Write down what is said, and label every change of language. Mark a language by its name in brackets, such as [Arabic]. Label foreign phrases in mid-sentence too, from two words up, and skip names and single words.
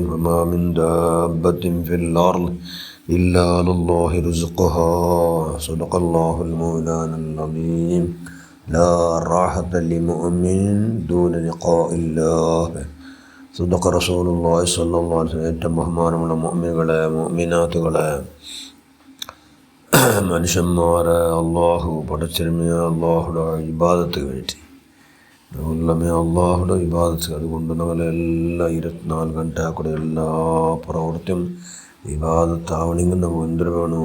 [Arabic] وما من دابة في الأرض إلا على الله رزقها. صدق الله المولانا العظيم. لا راحة لمؤمن دون لقاء الله. صدق رسول الله صلى الله عليه وسلم. [Malayalam] ഏറ്റവും ബഹുമാനമുള്ള മുഅ്മിനുകളെ മുഅ്മിനാത്തുകളെ മനുഷ്യന്മാരെ അള്ളാഹു പടച്ചിരുമിയ അള്ളാഹുടെ ഇബാദത്ത് വേണ്ടി അള്ളാഹുടെ ഇബാദത്ത്. അതുകൊണ്ട് നമ്മളെല്ലാ 24 ഗಂಟೆ കൂടെ എല്ലാ പ്രവൃത്തിയും ഇബാദത്താവണമെങ്കിൽ നമുക്ക് എന്തൊരു വേണോ?